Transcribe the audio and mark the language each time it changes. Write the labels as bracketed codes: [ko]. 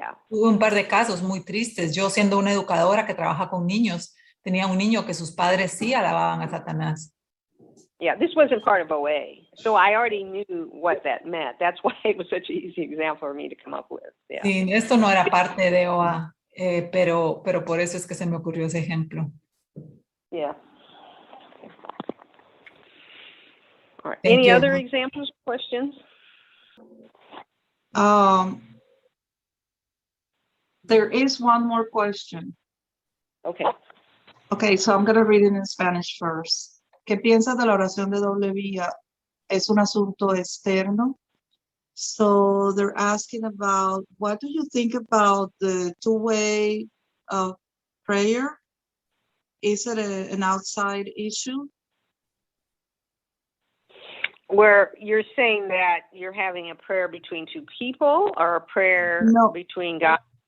[es] Tuve un par de casos muy tristes. Yo, siendo una educadora que trabaja con niños, tenía un niño que sus padres sí alababan a Satanás. [en] Yeah, this wasn't part of OA, so I already knew what that meant. That's why it was such an easy example for me to come up with. Yeah. [es] Sí, esto no era parte de OA, pero por eso es que se me ocurrió ese ejemplo. [en] Yeah. All right. Any other examples, questions? There is one more question. Okay. Okay, so I'm going to read it in Spanish first. [es] ¿Qué piensas de la oración de doble vía? ¿Es un asunto externo? [en] So they're asking about, what do you think about the two-way prayer? Is it an outside issue? Where you're saying that you're having a prayer between two people or a prayer between God?